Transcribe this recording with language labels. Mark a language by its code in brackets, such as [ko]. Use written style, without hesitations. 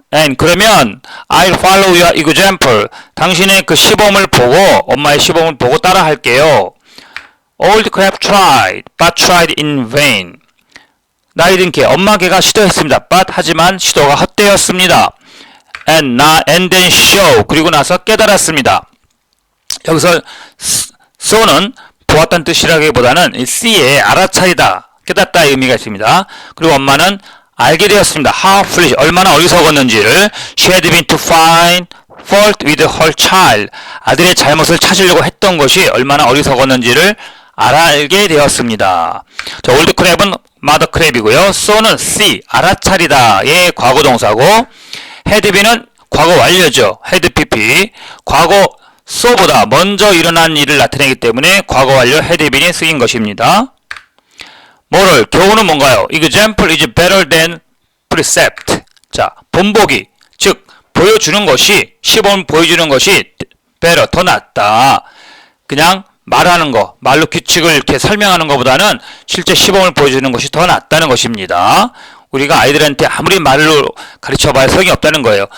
[en] And 그러면 I'll follow your example. [ko] 당신의 그 시범을 보고, 엄마의 시범을 보고 따라 할게요. [en] Old crab tried, but tried in vain. [ko] 나이 든 개, 엄마 개가 시도했습니다. but 하지만 시도가 헛되었습니다. [en] and then show. [ko] 그리고 나서 깨달았습니다. 여기서 so는 보았다는 뜻이라기보다는 see의 알아차리다, 깨닫다 의미가 있습니다. 그리고 엄마는 알게 되었습니다. [en] How foolish, [ko] 얼마나 어리석었는지를. [en] She had been to find fault with her child. [ko] 아들의 잘못을 찾으려고 했던 것이 얼마나 어리석었는지를 알게 되었습니다. 자, 올드 크랩은 마더 크랩이고요. so는 see, 알아차리다의 과거동사고, had been은 과거 완료죠. [en] had pp. [ko] 과거 so보다 먼저 일어난 일을 나타내기 때문에 과거 완료 had been이 쓰인 것입니다. 모럴, 교훈은 뭔가요? [en] Example is better than precept. [ko] 자, 본보기, 즉 보여주는 것이, 시범을 보여주는 것이 better, 더 낫다. 그냥 말하는 거, 말로 규칙을 이렇게 설명하는 것보다는 실제 시범을 보여주는 것이 더 낫다는 것입니다. 우리가 아이들한테 아무리 말로 가르쳐봐야 소용이 없다는 거예요.